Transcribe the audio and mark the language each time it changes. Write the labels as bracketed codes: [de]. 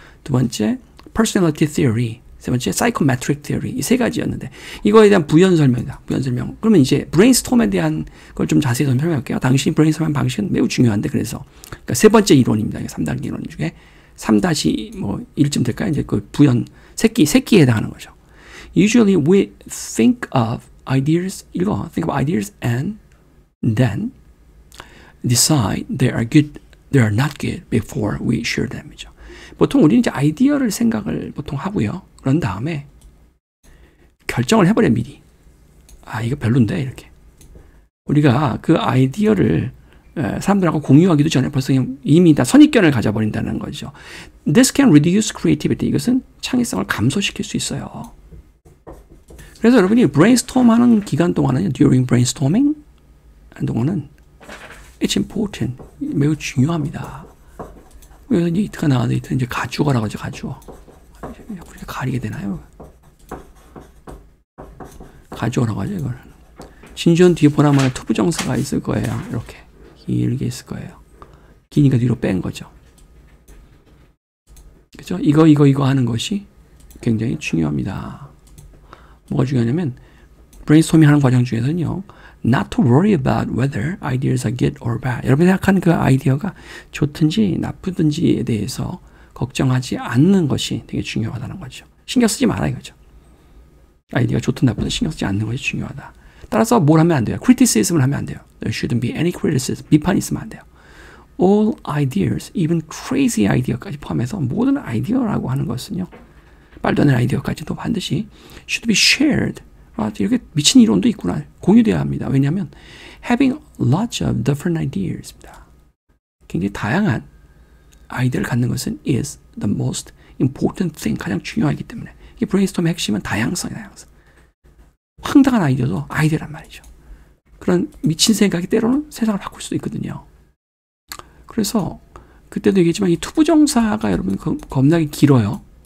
[ko] 두 번째 personality theory. 세 번째 psychometric theory. 이 세 가지였는데 이거에 대한 부연 설명이다. 부연 설명. 그러면 이제 브레인스톰에 대한 걸 좀 자세히 설명할게요. 당신이 브레인스톰한 방식은 매우 중요한데 그래서 그러니까 세 번째 이론입니다. 3단계 이론 중에 3-1쯤 될까요? 이제 그 부연 새끼에 해당하는 거죠. [en] Usually we think of ideas and then decide they are good, they are not good before we share them. [ko] 이죠. 보통 우리는 이제 아이디어를 생각을 보통 하고요. 그런 다음에 결정을 해버려 미리. 아 이거 별론데 이렇게. 우리가 그 아이디어를 사람들하고 공유하기도 전에 벌써 이미 다 선입견을 가져버린다는 거죠. [en] This can reduce creativity. [ko] 이것은 창의성을 감소시킬 수 있어요. 그래서 여러분이 브레인스톰 하는 기간 동안은 [en] during brainstorming [ko] 하는 동안은 [en] it's important. [ko] 매우 중요합니다. 그래서 이제 이트가 나와도 이제 가주어라고 하죠. 가주어. 그렇게 가리게 되나요? 가주어라고 하죠. 이걸. 진주원 뒤에 보나마나 투부정사가 있을 거예요. 이렇게 길게 있을 거예요. 기니까 뒤로 뺀 거죠. 그죠? 이거 하는 것이 굉장히 중요합니다. 뭐가 중요하냐면 브레인스토밍 하는 과정 중에서는요. [en] Not to worry about whether ideas are good or bad. [ko] 여러분이 생각하는 그 아이디어가 좋든지 나쁘든지에 대해서 걱정하지 않는 것이 되게 중요하다는 거죠. 신경 쓰지 마라 이거죠. 아이디어가 좋든 나쁘든 신경 쓰지 않는 것이 중요하다. 따라서 뭘 하면 안 돼요? criticism을 하면 안 돼요. [en] There shouldn't be any criticism. [ko] 비판이 있으면 안 돼요. [en] All ideas, even crazy idea [ko] 까지 포함해서 모든 아이디어라고 하는 것은요. 말도 안 되는 아이디어까지도 반드시 [en] should be shared. [ko] 아, 이렇게 미친 이론도 있구나. 공유되어야 합니다. 왜냐하면 [en] having lots of different ideas입니다. [ko] 굉장히 다양한 아이디어를 갖는 것은 [en] is the most important thing. [ko] 가장 중요하기 때문에. 이 브레인스톰의 핵심은 다양성이에요. 다양성. 황당한 아이디어도 아이디어란 말이죠. 그런 미친 생각이 때로는 세상을 바꿀 수도 있거든요. 그래서 그때도 얘기했지만 이 투부정사가 여러분 겁나게 길어요.